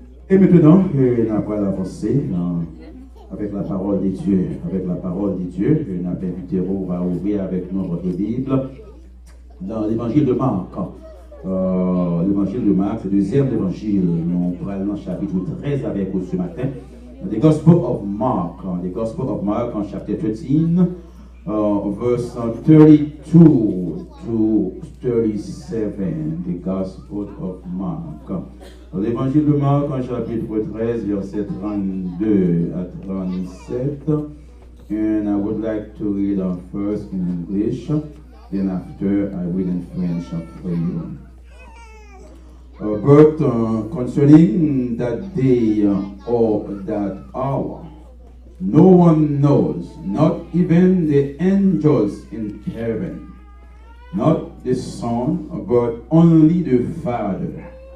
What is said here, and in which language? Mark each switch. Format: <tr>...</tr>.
<fr>Et maintenant, on va pas avancer avec la parole de Dieu. Avec la parole de Dieu, on va inviter, on va ouvrir avec nous votre Bible. dans l'évangile de Marc. L'évangile de Marc, le deuxième évangile, nous prenons le chapitre 13 avec vous ce matin.</fr> <en>The Gospel of Mark, the Gospel of Mark on chapter 13, verse 32 to 37, the Gospel of Mark.</en> <fr>L'évangile de Marc en chapitre 13, verset 32 à 37.</fr> <en>And I would like to read first in English, then after I read in French for you. But concerning that day or that hour, no one knows, not even the angels in heaven, not the Son, but only the Father.</en>